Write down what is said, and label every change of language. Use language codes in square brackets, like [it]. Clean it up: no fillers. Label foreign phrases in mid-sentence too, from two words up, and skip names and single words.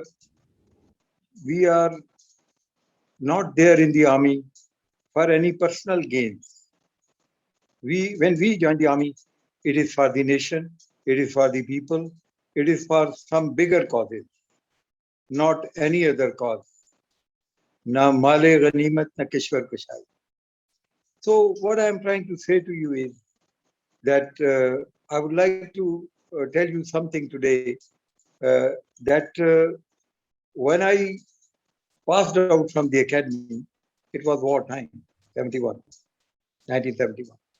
[en] We are not there in the army for any personal gains. When we join the army, it is for the nation, it is for the people, it is for some bigger causes, not any other cause. [ur] نہ مال غنیمت، نہ کشور کشائی. [en] So what I am trying to say to you is that I would like to tell you something today that when I passed out from the academy, it was wartime, 1971.